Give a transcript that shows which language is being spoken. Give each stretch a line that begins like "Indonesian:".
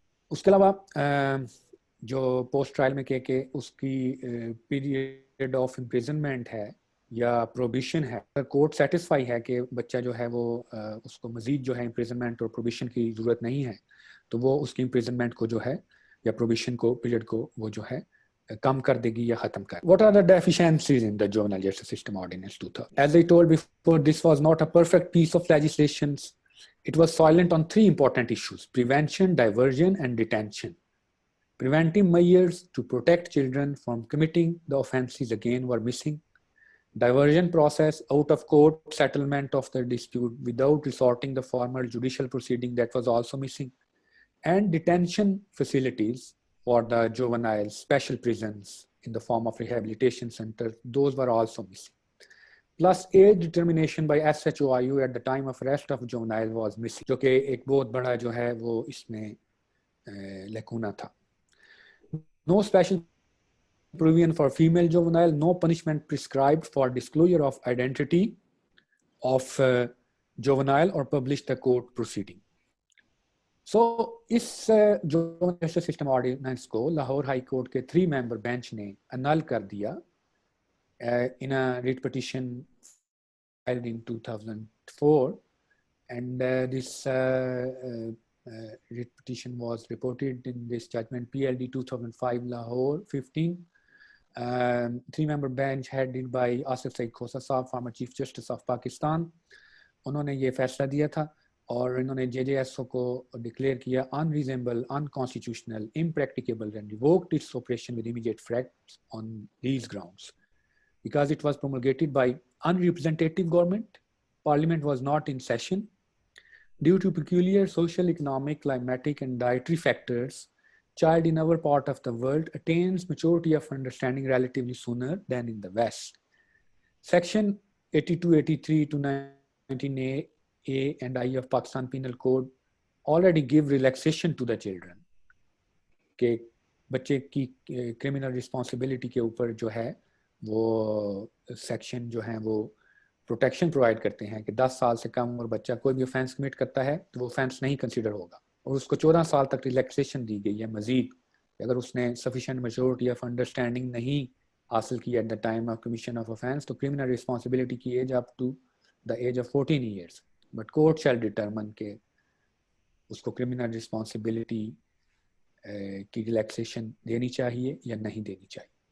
Urdu: اس کے علاوہ جو پوسٹ ٹرائل میں کہ اس کی پیریڈ آف امپریزنمنٹ ہے یا پروبیشن ہے, اگر کورٹ سیٹسفائی ہے کہ بچہ جو ہے وہ اس کو مزید جو ہے امپریزنمنٹ اور پروبیشن کی ضرورت نہیں ہے تو وہ اس کی امپریزنمنٹ کو جو ہے یا پروبیشن کو پیریڈ کو وہ جو ہے کم کر دے گی یا ختم کر.
English: What are the deficiencies in the juvenile justice system ordinance 2000? As I told before, this was not a perfect piece of legislation. It was silent on 3 important issues: prevention, diversion, and detention. Preventive measures to protect children from committing the offences again were missing. Diversion process, out of court settlement of the dispute without resorting the formal judicial proceeding, that was also missing. And detention facilities for the juvenile, special prisons in the form of rehabilitation centers, those were also missing. Plus age determination by SHOIU at the time of arrest of juvenile was missing,
Urdu: جو کہ ایک بہت بڑا جو ہے وہ اس میں لیکونہ تھا.
English: No special provision for female juvenile, no punishment prescribed for disclosure of identity of juvenile or published the court proceeding.
Urdu: سو اس جو جسٹس سسٹم آرڈیننس کو لاہور ہائی کورٹ کے 3 ممبر بینچ نے انل کر دیا
English: in a writ petition filed in 2004, and this writ petition was reported in this judgment PLD 2005 Lahore 15. 3-member bench headed by Asif Saeed Khosa Saab, former Chief Justice of Pakistan.
Urdu: انہوں نے یہ فیصلہ دیا تھا اور انہوں نے JJSO کو ڈکلیئر کیا
English: unreasonable, unconstitutional, impracticable and revoked its operation with immediate effect on these grounds. Because it was promulgated by unrepresentative government, Parliament was not in session. Due to peculiar social, economic, climatic and dietary factors, child in our part of the world attains maturity of understanding relatively sooner than in the West. Section 82, 83 to 19A and I of Pakistan Penal Code already give relaxation to the children.
Urdu: کہ بچے کی criminal responsibility کے اوپر جو ہے وہ section جو ہیں وہ پروٹیکشن پرووائڈ کرتے ہیں کہ 10 سال سے کم عمر بچہ کوئی بھی offense کمٹ کرتا ہے تو وہ offense نہیں کنسیڈر ہوگا, اور اس کو 14 سال تک ریلیکسیشن دی گئی ہے مزید. اگر اس نے
English: sufficient maturity of understanding
Urdu: نہیں حاصل کی
English: at the time of commission of offense
Urdu: تو criminal responsibility کی age
English: up to the age of 14 years. But court shall determine
Urdu: کہ اس کو criminal responsibility کی ریلیکسیشن دینی چاہیے یا نہیں دینی چاہیے.